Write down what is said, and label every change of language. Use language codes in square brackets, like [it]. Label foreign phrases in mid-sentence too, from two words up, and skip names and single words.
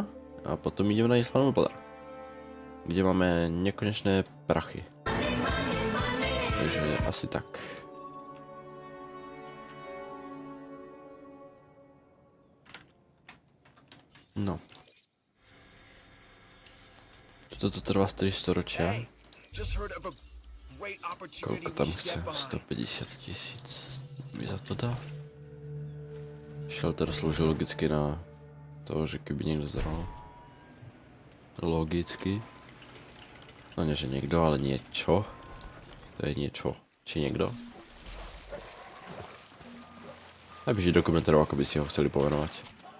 [sk] A potom ideme na Isla Nublar, kde máme nekonečné prachy. Takže asi tak. No. Toto trvá 3 storočia. [en] Hey, just heard of a great opportunity [sk] Koľko [en] we [sk] tam [en] should [sk] chce? [en] get behind. [sk] 150 000 mi za to dá. Shelter slúži logicky na to, že keby niekto zral. Logicky. No nie, že niekto, ale niečo. To je niečo. Či niekto. Napíši do komentárov, ako by si ho chceli povenovať.